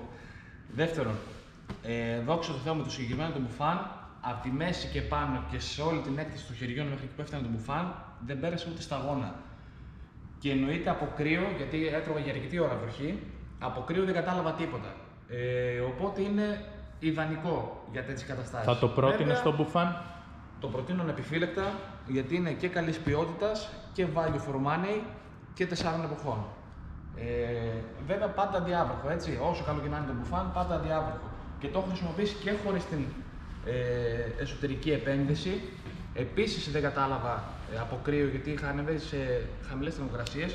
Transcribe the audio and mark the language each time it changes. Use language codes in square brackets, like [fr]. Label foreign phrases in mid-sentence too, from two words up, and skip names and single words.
[el] Δεύτερον, δόξα τω Θεώ με το συγκεκριμένο το μπουφάν, από τη μέση και πάνω και σε όλη την έκταση των χεριών μέχρι εκεί που έφτανε το μπουφάν, δεν πέρασε ούτε σταγόνα. Και εννοείται από κρύο, γιατί έτρωγα για αρκετή ώρα βροχή, από κρύο δεν κατάλαβα τίποτα. Οπότε είναι ιδανικό για τέτοιες καταστάσεις. Θα το πρότεινες στο μπουφάν? Το προτείνω ανεπιφύλακτα, γιατί είναι και καλής ποιότητας και [en] value for money [el] και 4 εποχών. Βέβαια πάντα αδιάβροχο, έτσι. Όσο καλό και να είναι το μπουφάν, πάντα αδιάβροχο. Και το έχω χρησιμοποιήσει και χωρίς την εσωτερική επένδυση. Επίσης δεν κατάλαβα από κρύο, γιατί είχα ανέβει σε χαμηλές θερμοκρασίες.